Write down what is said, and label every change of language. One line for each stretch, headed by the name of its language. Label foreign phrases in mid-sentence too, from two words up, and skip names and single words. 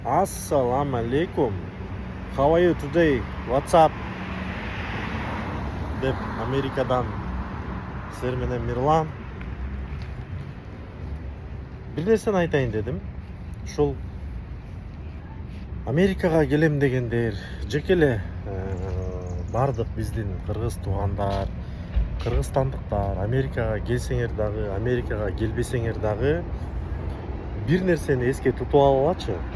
Arabic: السلام عليكم.
English: How are you today? What's up?
Kyrgyz: Деп Америкадан сіздер менен Мирлан. Бир нерсени айтайын дедим. Ушул Америкага келем дегендер, жеке эле бардык биздин кыргыз туугандар, кыргызстандыктар Америкага келсеңер дагы, Америкага келбесеңер дагы бир нерсени эске тутуп алгылачы.